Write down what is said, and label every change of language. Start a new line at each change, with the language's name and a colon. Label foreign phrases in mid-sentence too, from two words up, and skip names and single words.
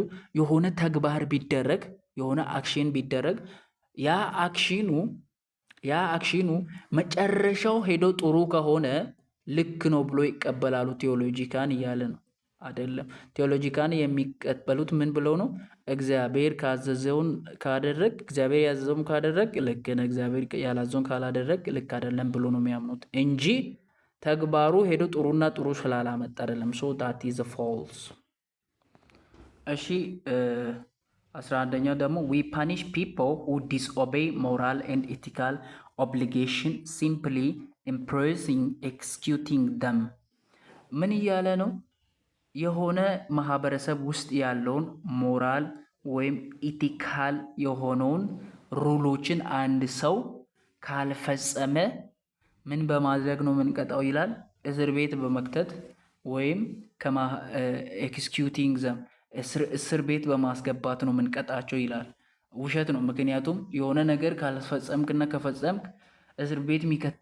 Amharic: የሆነ ተግባር ቢደረግ የሆነ አክሽን ቢደረግ ያ አክሽኑ መጨረሻው ሄዶ ጥሩ ከሆነ ልክ ነው ብሎ ይቀበላሉ ቴዎሎጂካን እያለ ነው አይደለም። ቴዎሎጂካን የሚቀበሉት ምን ብለው ነው? እግዚአብሔር ካዘዘውን ካደረግ እግዚአብሔር ያዘዘውን ካደረግ ልክ ነው፣ እግዚአብሔር ያላዘዘውን ካላደረግ ልክ አይደለም ብሎ ነው የሚያምኑት እንጂ ተግባሩ ሄዶ ጥሩና ጥሩ ስላላመጣ አይደለም።
English: that is false።
Amharic: እሺ 11ኛው ደግሞ
English: we punish people who disobey moral and ethical obligation simply imposing executing them።
Amharic: ምን እያለ ነው? የሆነ ማህበረሰብ ውስጥ ያለውን ሞራል ወይም ኢቲካል የሆነውን ሩሎችን አንድ ሰው ካልፈጸመ ምን በማድረግ ነው የምንቀጣው ይላል? እስር ቤት በመክተት ወይም
English: executing them
Amharic: እስር ቤት በማስገባት ነው የምንቀጣቸው ይላል። ውሸት ነው። ምክንያቱም የሆነ ነገር ካልፈጸምክና ከፈጸምክ እስር ቤት የሚከት